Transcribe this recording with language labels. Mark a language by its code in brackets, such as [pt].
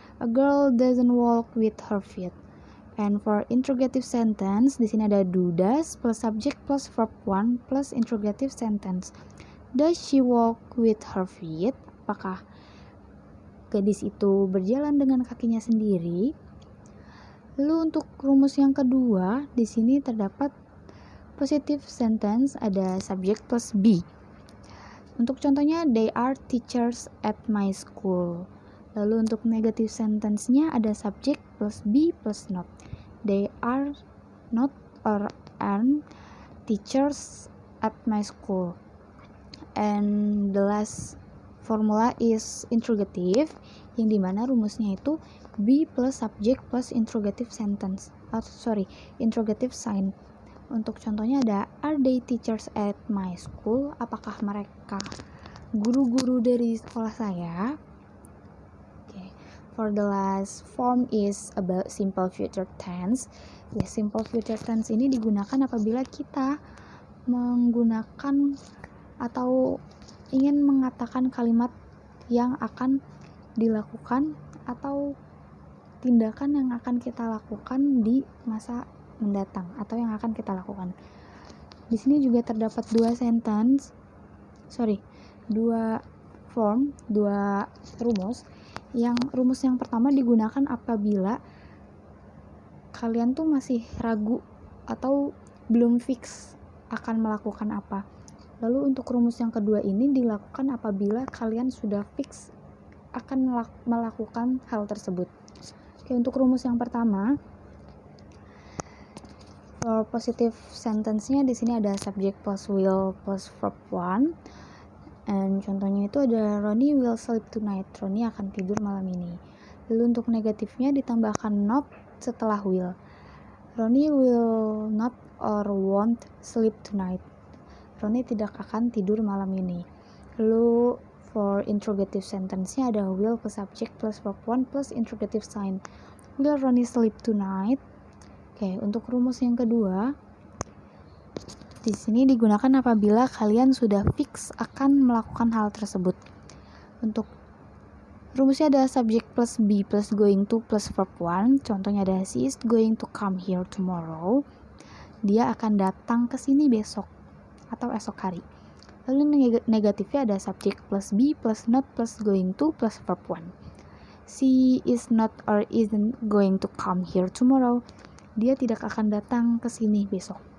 [en] A girl doesn't walk with her feet. And for interrogative sentence, [id] di sini ada [en] do does plus subject plus verb 1 plus interrogative sentence. Does she walk with her feet? [id] Apakah gadis itu berjalan dengan kakinya sendiri? Lalu untuk rumus yang kedua, di sini terdapat positive sentence, ada [en] subject plus be. [id] Untuk contohnya, [en] they are teachers at my school. [id] Lalu untuk [en] negative sentence-nya ada subject plus be plus not. They are not or aren't teachers at my school. And the last formula is interrogative, [id] yang dimana rumusnya itu [en] be plus subject plus interrogative sentence. Interrogative sign. [id] Untuk contohnya ada [en] are they teachers at my school? [id] Apakah mereka guru-guru dari sekolah saya? [en] Okay. For the last form is about simple future tense. [id] Ya, simple future tense ini digunakan apabila kita menggunakan atau ingin mengatakan kalimat yang akan dilakukan atau tindakan yang akan kita lakukan di masa mendatang atau yang akan kita lakukan. Di sini juga terdapat dua rumus. Rumus yang pertama digunakan apabila kalian tuh masih ragu atau belum fix akan melakukan apa. Lalu untuk rumus yang kedua ini dilakukan apabila kalian sudah fix akan melakukan hal tersebut. Oke, untuk rumus yang pertama, [en] for positive sentence-nya [id] di sini ada [en] subject plus will plus verb 1. And [id] contohnya itu ada [en] Ronnie will sleep tonight. [id] Ronnie akan tidur malam ini. Lalu untuk negatifnya ditambahkan not setelah will. [en] Ronnie will not or won't sleep tonight. [id] Ronnie tidak akan tidur malam ini. [en] Lalu for interrogative sentence-nya ada will plus subject plus verb 1 plus interrogative sign. Will Ronnie sleep tonight? [id] Oke, untuk rumus yang kedua, di sini digunakan apabila kalian sudah fix akan melakukan hal tersebut. Untuk rumusnya ada [en] subject plus be plus going to plus verb 1. [id] Contohnya ada [en] she is going to come here tomorrow. [id] Dia akan datang ke sini besok atau esok hari. Lalu negatifnya ada [en] subject plus be plus not plus going to plus verb 1. She is not or isn't going to come here tomorrow. [id] Dia tidak akan datang ke sini besok.